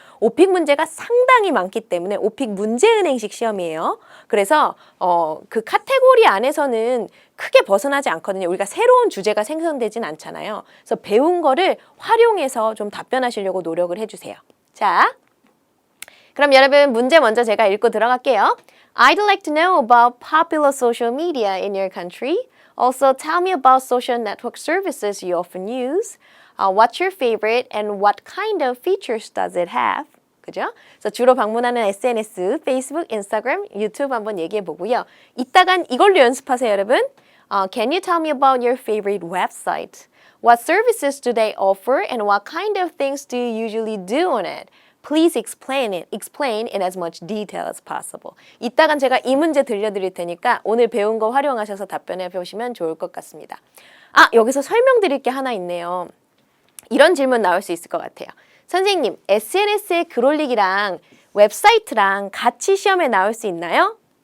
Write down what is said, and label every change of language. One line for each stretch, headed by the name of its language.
Korean: 오픽 문제가 상당히 많기 때문에 오픽 문제은행식 시험이에요. 그래서 그 카테고리 안에서는 크게 벗어나지 않거든요. 우리가 새로운 주제가 생성되진 않잖아요. 그래서 배운 거를 활용해서 좀 답변하시려고 노력을 해주세요. 자, 그럼 여러분 문제 먼저 제가 읽고 들어갈게요.
English: I'd like to know about popular social media in your country. Also, tell me about social network services you often use. What's your favorite and what kind of features does it have?
Korean: 그죠? 그래서 주로 방문하는 SNS, 페이스북, 인스타그램, 유튜브 한번 얘기해 보고요. 이따간 이걸로 연습하세요, 여러분.
English: Can you tell me about your favorite website? What services do they offer and what kind of things do you usually do on it? Please explain in as much detail as possible.
Korean: 이따간 제가 이 문제 들려드릴 테니까 오늘 배운 거 활용하셔서 답변해 보시면 좋을 것 같습니다. 여기서 설명드릴 게 하나 있네요. 이런 질문 나올 수 있을 것 같아요. 선생님, SNS에 글 올리기랑 웹사이트랑 같이 시험에 나올 수 있나요?